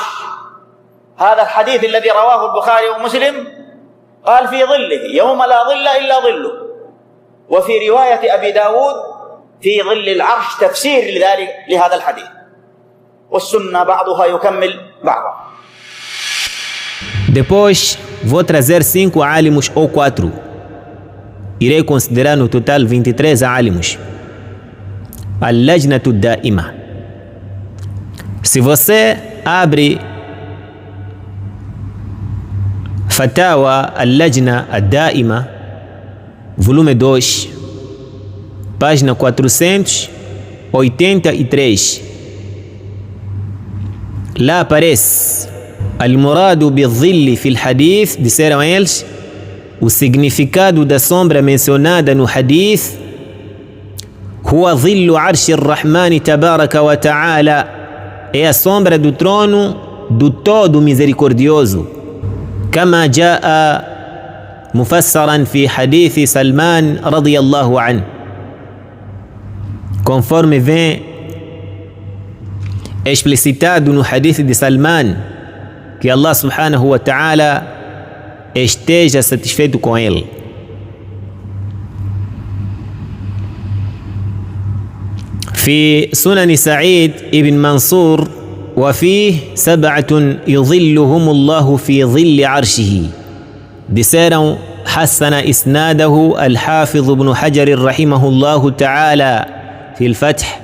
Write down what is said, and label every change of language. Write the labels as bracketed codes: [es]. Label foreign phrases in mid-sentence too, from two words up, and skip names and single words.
[ar] هذا الحديث الذي رواه البخاري ومسلم قال في ظله يوم لا ظل إلا ظله. وفي رواية أبي داود في ظل العرش تفسير لذلك لهذا الحديث. والسنة بعضها يكمل بعضا. [pt] Depois vou trazer 5 álimos ou 4. Irei considerar no total 23 álimos. Al-Lajnatu Da'ima. Se você abre Fatawa Al-Lajna Ad-Da'ima, volume 2, página 483, lá aparece [ar] المراد بالظل في الحديث, [pt] disseram eles, o significado da sombra mencionada no Hadith, [ar] هو ظل عرش الرحمن تبارك وتعالى, [pt] é a sombra do trono do Todo Misericordioso. [ar] كما جاء مفسرا في حديث سلمان رضي الله عنه, [pt] conforme vem explicitado no Hadith de Salman, que Allah [ar] سبحانه وتعالى [pt] esteja satisfeito com ele. [ar] في سنن سعيد ابن منصور وفيه 7 يظلهم الله في ظل عرشه. disseram حسن إسناده الحافظ ابن حجر رحمه الله تعالى في الفتح.